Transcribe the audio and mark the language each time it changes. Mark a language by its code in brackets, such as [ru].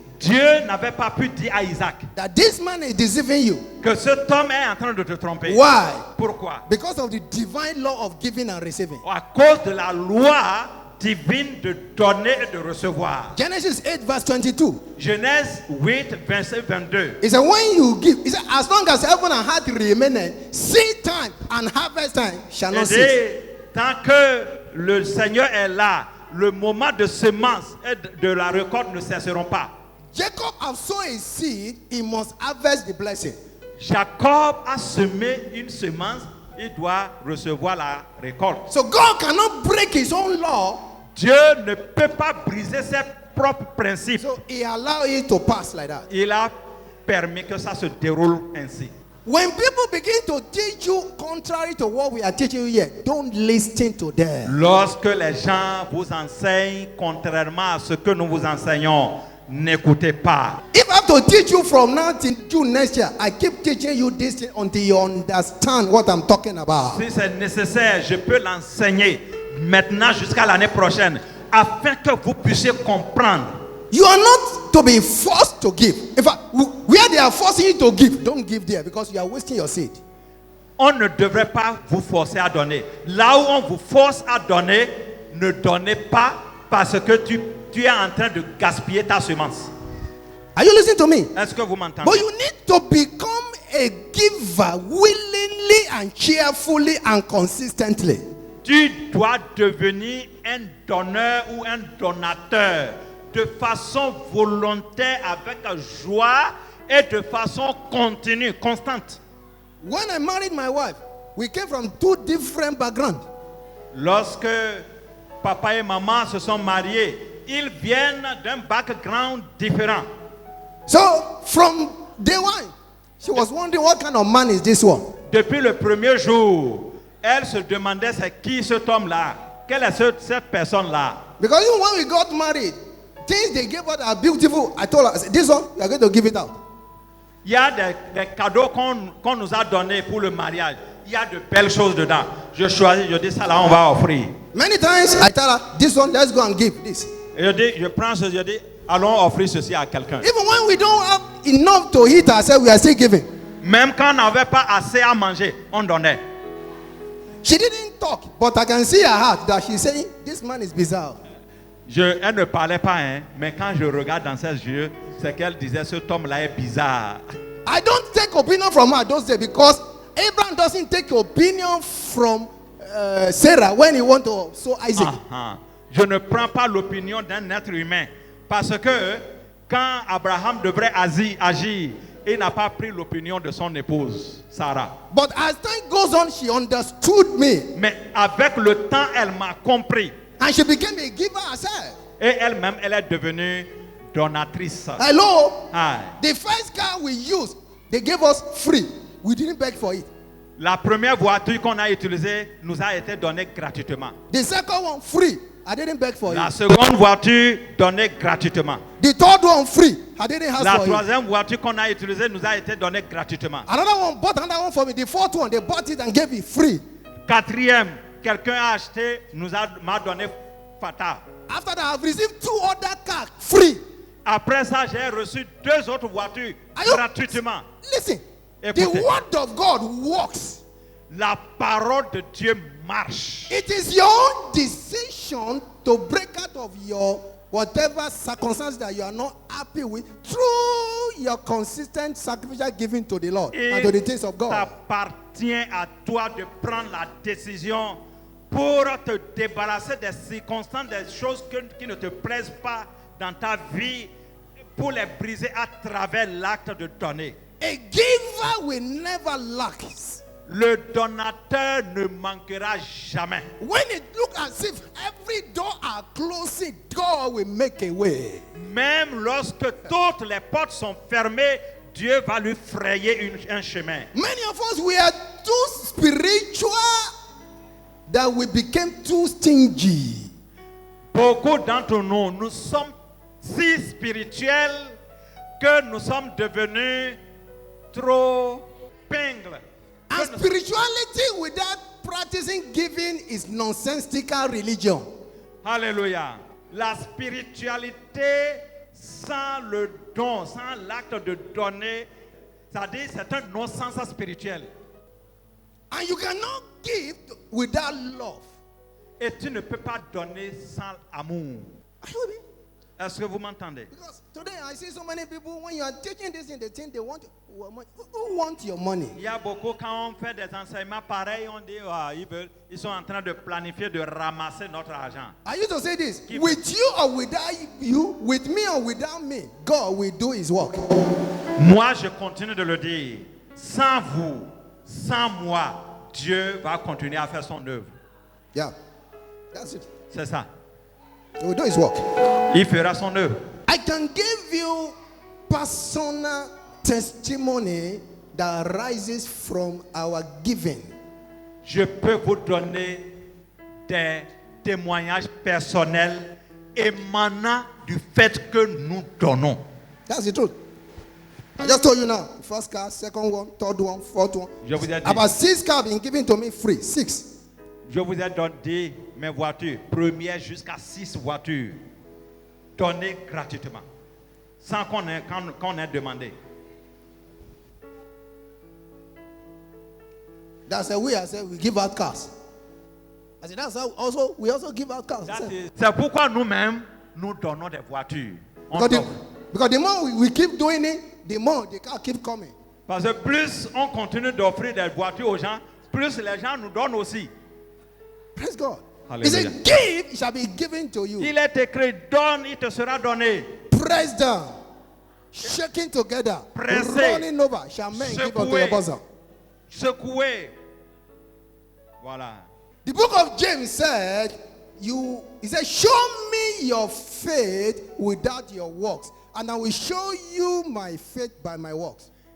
[fr] Dieu n'avait pas pu dire à Isaac [en] that this man is deceiving you. [fr] que cet homme est en train de te tromper. [en] Why? [fr] Pourquoi? [en] Because of the divine law of giving and receiving. [fr] À cause de la loi divine de donner et de recevoir. [en] Genesis 8 verse 22. [fr] Genèse 8, verset 22. [en] He said, when you give, he said, as long as heaven and earth remain, seed time and harvest time shall not [fr] Et [en] cease. [fr] tant que le Seigneur est là, le moment de semence et de la récolte ne cesseront pas. [en] Jacob has sown a seed, he must harvest the blessing. [fr] Jacob a semé une semence, il doit recevoir la récolte. [en] So God cannot break his own law. [fr] Dieu ne peut pas briser ses propres principes. [en] So he allowed it to pass like that. [fr] Il a permis que ça se déroule ainsi. [en] When people begin to teach you contrary to what we are teaching you here, don't listen to them. [fr] Lorsque les gens vous enseignent contrairement à ce que nous vous enseignons, n'écoutez pas. [en] If I have to teach you from now till June next year, I keep teaching you this thing until you understand what I'm talking about. [fr] Si c'est nécessaire, je peux l'enseigner maintenant jusqu'à l'année prochaine afin que vous puissiez comprendre. [en] You are not to be forced to give. In fact, where they are forcing you to give, don't give there because you are wasting your seed. [fr] On ne devrait pas vous forcer à donner. Là où on vous force à donner, ne donnez pas parce que tu es en train de gaspiller ta semence. [en] Are you listening to me? [fr] Est-ce que vous m'entendez? [en] But you need to become a giver willingly and cheerfully and consistently. [fr] Tu dois devenir un donneur ou un donateur de façon volontaire, avec joie et de façon continue, constante. [en] When I married my wife, we came from two different backgrounds. [fr] Lorsque papa et maman se sont mariés, ils viennent d'un background différent. [en] So from day one, she was wondering what kind of man is this one. [fr] Depuis le premier jour, elle se demandait c'est qui cet homme-là, quelle est cette personne-là. [en] Because even when we got married, things they gave us are beautiful. I told her, I said, this one, you are going to give it out. [fr] Il y a des cadeaux qu'on nous a donnés pour le mariage. Il y a de belles choses dedans. Je choisis, je dis ça là, on va offrir. [en] Many times I tell her, this one, let's go and give this. [fr] Et je prends ce, je dis, allons offrir ceci à quelqu'un. [en] Even when we don't have enough to eat ourselves, we are still giving. [fr] Même quand on n'avait pas assez à manger, on donnait. [en] She didn't talk, but I can see her heart that she's saying, this man is bizarre. [fr] Elle ne parlait pas, hein, mais quand je regarde dans ses yeux, c'est qu'elle disait, cet homme-là est bizarre. [en] I don't take opinion from her those days because Abraham doesn't take opinion from Sarah when he want to sow Isaac. [fr] Je ne prends pas l'opinion d'un être humain parce que quand Abraham devrait agir, il n'a pas pris l'opinion de son épouse, Sarah. [en] But as time goes on, she understood me. [fr] Mais avec le temps, elle m'a compris. [en] And she became a giver herself. [fr] Et elle-même, elle est devenue donatrice. [en] Hello? Ah. The first car we used, they gave us free. We didn't beg for it. [fr] La première voiture qu'on a utilisée nous a été donnée gratuitement. [en] The second one, free. I didn't beg for [fr] La [en] it. [fr] seconde voiture donnée gratuitement. [en] The third one free. I didn't ask [fr] La [en] for it. [fr] troisième voiture qu'on a utilisée nous a été donnée gratuitement. [en] Another one bought another one for me. The fourth one, they bought it and gave it free. [fr] Quatrième, quelqu'un a acheté, m'a donné Fata. [en] After that, I've received 2 other cars free. [fr] Après ça, j'ai reçu 2 autres voitures [en] Are you- [fr] gratuitement. [en] Listen, [fr] Écoutez. [en] the word of God works. [fr] La parole de Dieu marche. [en] It is your own decision to break out of your whatever circumstance that you are not happy with through your consistent sacrificial giving to the Lord and to the things of [fr] Il [en] God. [fr] t'appartient à toi de prendre la décision pour te débarrasser des circonstances, des choses qui ne te plaisent pas dans ta vie, pour les briser à travers l'acte de donner. [en] A giver will never lack. [fr] Le donateur ne manquera jamais. [en] When it looks as if every door are closing, God will make a way. [fr] Même lorsque toutes les portes sont fermées, Dieu va lui frayer un chemin. [en] Many of us, we are too spiritual that we became too stingy. [fr] Beaucoup d'entre nous, nous sommes si spirituels que nous sommes devenus trop pingles. [en] And spirituality without practicing giving is nonsensical religion. [fr] Alléluia. La spiritualité sans le don, sans l'acte de donner, c'est-à-dire c'est un non-sens spirituel. [en] And you cannot give without love. [fr] Et tu ne peux pas donner sans amour. [en] Are you with me? [fr] Est-ce que vous m'entendez? [en] Because today I see so many people, when you are teaching this thing, they think they want who want your money. [fr] Il y a beaucoup, quand on fait des enseignements pareils, on dit ils sont en train de planifier de ramasser notre argent. [en] I used to say this, Give with you or without you, with me or without me, God will do his work. [fr] Moi, je continue de le dire. Sans vous, sans moi, Dieu va continuer à faire son œuvre. [en] Yeah, that's it. [fr] C'est ça. [en] He will do his work. [fr] Il fera son œuvre. [en] I can give you personal testimony that rises from our giving. [fr] Je peux vous donner des témoignages personnels émanant du fait que nous donnons. [en] That's the truth. I just told you now. First car, second one, third one, fourth one. [fr] Je vous ai dit. [en] About 6 cars been given to me free. 6. [fr] Je vous ai donné mes voitures, première jusqu'à 6 voitures, données gratuitement, sans qu'on ait demandé. [en] That's the way I said we give out cars. I said that's how we also give out cars. [fr] C'est pourquoi nous-mêmes, nous donnons des voitures. On [en] Because the more we keep doing it, the more the car keep coming. [fr] Parce que plus on continue d'offrir des voitures aux gens, plus les gens nous donnent aussi. [en] Praise God. Hallelujah. He said, give, it shall be given to you. [fr] Il est écrit, donne, il te sera donné. [en] Pressed down, shaking together, [fr] Pressé, [en] running over, shall men give unto your bosom. [fr] Secoué. Voilà. [en] The book of James said, he said, show me your faith without your works, and I will show you my faith by my works.